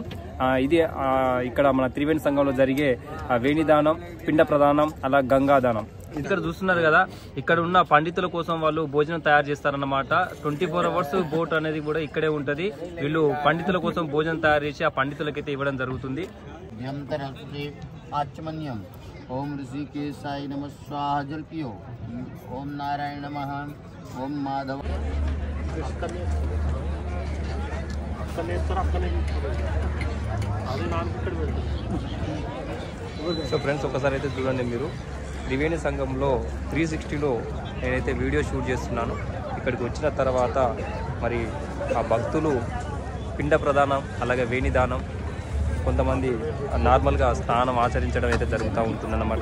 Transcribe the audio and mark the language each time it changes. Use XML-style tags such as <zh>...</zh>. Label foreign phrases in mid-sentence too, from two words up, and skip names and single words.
<te>ఇది ఇక్కడ మన త్రివేణి సంఘంలో జరిగే వేణిదానం, పిండ ప్రదానం, అలా గంగాదానం. ఇక్కడ చూస్తున్నారు కదా, ఇక్కడ ఉన్న పండితుల కోసం వాళ్ళు భోజనం తయారు చేస్తారన్నమాట. 24</te> <en>hours boat</en> <te>అనేది కూడా ఇక్కడే ఉంటది. వీళ్ళు పండితుల కోసం భోజనం తయారు చేసి ఆ పండితులకైతే ఇవ్వడం జరుగుతుంది.</te> <sa>आचमन्यम ओम ऋषिकेशाय नमः स्वाहा</sa> <hi>जल पियो,</hi> <sa>ओम नारायण नमः, ओम माधव.</sa> <en>so friends</en> <te>ఒకసారి అయితే చూడండి, మీరు త్రివేణి సంఘంలో 360లో నేనైతే</te> <en>video shoot</en> <te>చేస్తున్నాను. ఇక్కడికి వచ్చిన తర్వాత మరి ఆ భక్తులు పిండ ప్రదానం అలాగే వేణిదానం, కొంతమంది నార్మల్గా స్నానం ఆచరించడం అయితే జరుగుతూ ఉంటుందన్నమాట.</te>